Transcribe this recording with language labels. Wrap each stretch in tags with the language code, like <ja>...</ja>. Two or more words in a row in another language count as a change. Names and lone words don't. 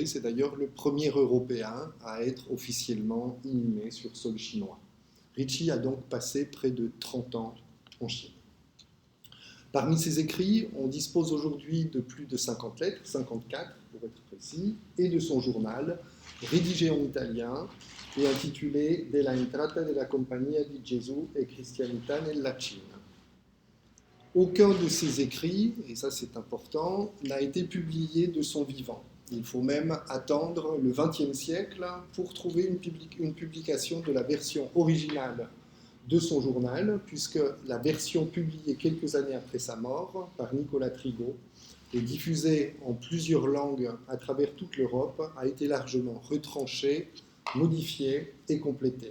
<fr>C'est d'ailleurs le premier Européen à être officiellement inhumé sur sol chinois. Ricci a donc passé près de 30 ans en Chine. Parmi ses écrits, on dispose aujourd'hui de plus de 50 lettres, 54 pour être précis, et de son journal, rédigé en italien et intitulé Della entrata della Compagnia di Gesù e Cristianità nella Cina. Aucun de ses écrits, et ça c'est important, n'a été publié de son vivant. Il faut même attendre le XXe siècle pour trouver une publication de la version originale de son journal, puisque la version publiée quelques années après sa mort par Nicolas Trigault et diffusée en plusieurs langues à travers toute l'Europe a été largement retranchée, modifiée et complétée.</fr>